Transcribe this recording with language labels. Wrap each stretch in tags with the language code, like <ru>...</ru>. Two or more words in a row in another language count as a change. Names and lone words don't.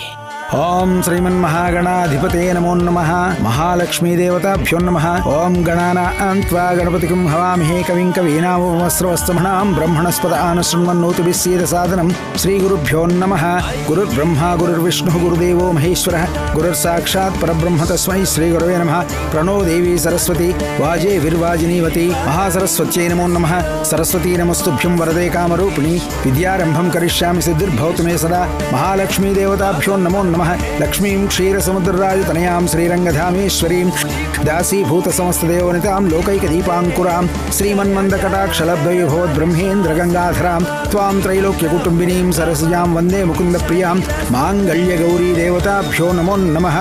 <sa>ಓಂ ಶ್ರೀಮನ್ಮಹಾಗಣಾಧಿಪತೇ ನಮೋ ನಮಃ. ಮಹಾಲಕ್ಷ್ಮೀ ದೇವತಾಭ್ಯೋ ನಮಃ. ಓಂ ಗಣಾನಾನ್ತ್ವಾ ಗಣಪತಿಂ ಹವಾಮಹೇ ಕವಿಂ ಕವೀನಾಮಸ್ರವಸ್ತಮಣಾಂ ಬ್ರಹ್ಮಣಸ್ಪದ ಆನಶೃಣ್ವನ್ನೋತಿಭಿಃ ಸೀದ ಸಾಧನಂ. ಶ್ರೀ ಗುರುಭ್ಯೋ ನಮಃ. ಗುರುರ್ಬ್ರಹ್ಮ ಗುರುರ್ವಿಷ್ಣುಃ ಗುರುದೇವೋ ಮಹೇಶ್ವರಃ. ಗುರುರ್ಸಾಕ್ಷಾತ್ ಪರಬ್ರಹ್ಮ ತಸ್ಮೈ ಶ್ರೀ ಗುರವೇ ನಮಃ. ಪ್ರಣೋ ದೇವಿ ಸರಸ್ವತಿ ವಾಜೇ ವಿರ್ವಾಜಿನೀವತಿ. ಮಹಾಸರಸ್ವತ್ಯೈ ನಮೋ ನಮಃ. ಸರಸ್ವತೀ ನಮಸ್ತುಭ್ಯಂ ವರದೇ ಕಾಮರೂಪಿಣಿ. ವಿದ್ಯಾರಂಭಂ ಕರಿಷ್ಯಾಮಿ ಸಿದ್ಧಿರ್ಭವತು ಮೇ ಸದಾ. ಮಹಾಲಕ್ಷ್ಮೀ ದೇವತಾಭ್ಯೋ ನಮೋ ನಮಃ. ಲಕ್ಷ್ಮೀಂ ಕ್ಷೀರಸಮುದ್ರರಾಜತನಯಾಂ ಶ್ರೀರಂಗಧಾಮೇಶ್ವರೀಂ ದಾಸೀಭೂತ ಸಮಸ್ತದೇವನಿತಾಂ ಲೋಕೈಕದೀಪಾಂಕುರಾಂ ಶ್ರೀಮನ್ಮಂದಕಟಾಕ್ಷಲಬ್ಧವಿಭವದ್ ಬ್ರಹ್ಮೇಂದ್ರ ಗಂಗಾಧರಾಂ ತ್ವಾಂ ತ್ರೈಲೋಕ್ಯಕುಟುಂಬಿನೀಂ ಸರಸಿಜಾಂ ವಂದೇ ಮುಕುಂದಪ್ರಿಯಾಂ ಮಾಂಗಲ್ಯಗೌರೀ ದೇವತಾಭ್ಯೋ ನಮೋ ನಮಃ.</sa>